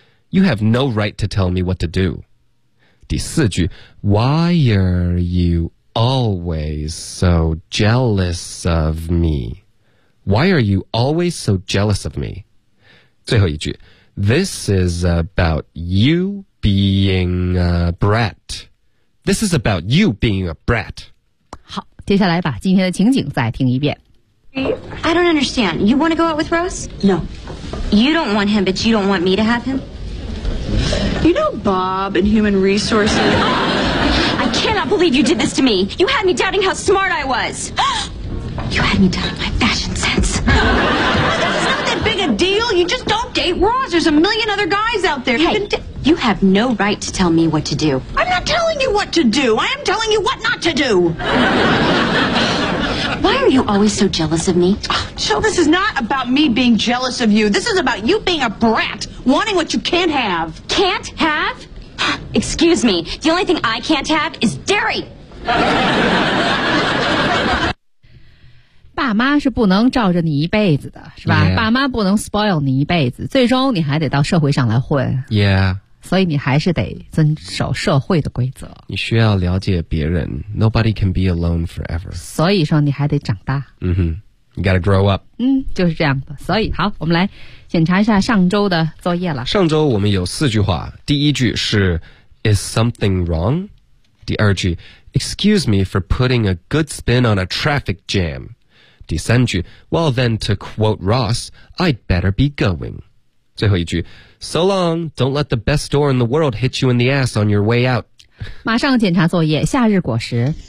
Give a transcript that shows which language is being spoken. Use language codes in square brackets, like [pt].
[en] You have no right to tell me what to do. [zh] 第四句 [en] Why are you always so jealous of me? Why are you always so jealous of me? [zh] 最后一句 [en] This is about you being a brat. This is about you being a brat. 好，接下来把今天的情景再听一遍。 I don't understand. You want to go out with Rose? No. You don't want him, but you don't want me to have him? You know Bob in Human Resources? I cannot believe you did this to me. You had me doubting how smart I was. You had me doubting my fashion sense. This is not that big a deal. You just don't date Ross. There's a million other guys out there. Hey, you have no right to tell me what to do. I'm not telling you what to do. I am telling you what not to do. Why are you always so jealous of me? Joe, this is not about me being jealous of you. This is about you being a brat, wanting what you can't have. Can't have? Excuse me. The only thing I can't have is dairy. [zh] 爸妈是不能罩着你一辈子的，是吧？ [en] Yeah. [zh] 爸妈不能 spoil 你一辈子，最终你还得到社会上来混。 [en] Yeah. [zh] 所以你还是得遵守社会的规则，你需要了解别人。 [en] Nobody can be alone forever. [zh] 所以说你还得长大。嗯哼， [en] You gotta grow up. [zh] 嗯，就是这样的。所以好，我们来检查一下上周的作业了。上周我们有四句话。第一句是 [en] Is something wrong? [zh] 第二句 [en] Excuse me for putting a good spin on a traffic jam. [zh] 第三句 [en] Well then to quote Ross, I'd better be going. [zh] 最后一句 [en] So long, don't let the best door in the world hit you in the ass on your way out. [zh] 马上检查作业，夏日果实。